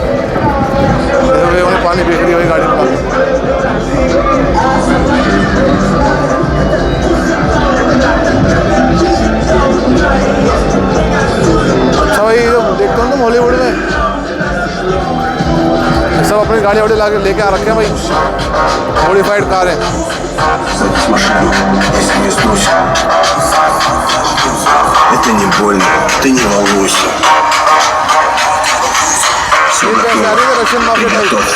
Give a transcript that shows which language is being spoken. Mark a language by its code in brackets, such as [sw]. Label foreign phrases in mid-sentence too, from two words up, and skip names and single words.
[hi] उन्हें पानी बेच रही है गाड़ी में। अच्छा भाई, जो देखता हूँ तुम हॉलीवुड में सब अपनी गाड़ी वाड़ी ला के लेके आ रखे हैं भाई, [en] modified car [hi] है। [ru] Это не больно, ты не волнуйся. [en] Russian market [hi] है।